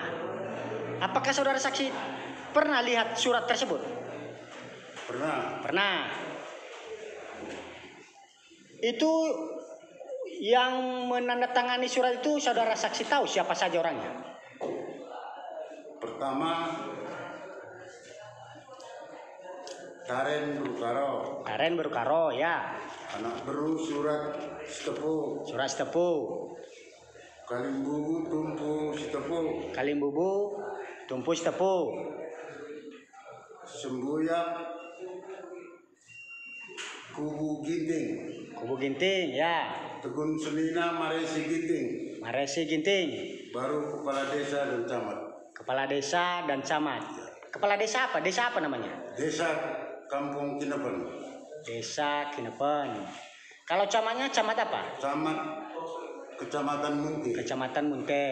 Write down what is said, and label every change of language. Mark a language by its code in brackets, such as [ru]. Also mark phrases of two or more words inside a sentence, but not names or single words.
[id] Apakah saudara saksi pernah lihat surat tersebut? Pernah. Itu yang menandatangani surat itu saudara saksi tahu siapa saja orangnya? Pertama, Taren Berukaro. Taren Berukaro, ya. Anak Beru Surat Sitepu. Surat Sitepu. Kalimbubu Tumpu Sitepu. Kalimbubu Tumpu Sitepu. Sembuyak Kubu Ginting. Kubu Ginting, ya. Tegun Selina Maresi Ginting. Maresi Ginting. Baru kepala desa dan camat. Kepala desa dan camat. Kepala desa apa? Desa apa namanya? Desa Kampung Kinepen. Desa Kinepen. Kalau camatnya camat apa? Camat Kecamatan Munti. Kecamatan Munte.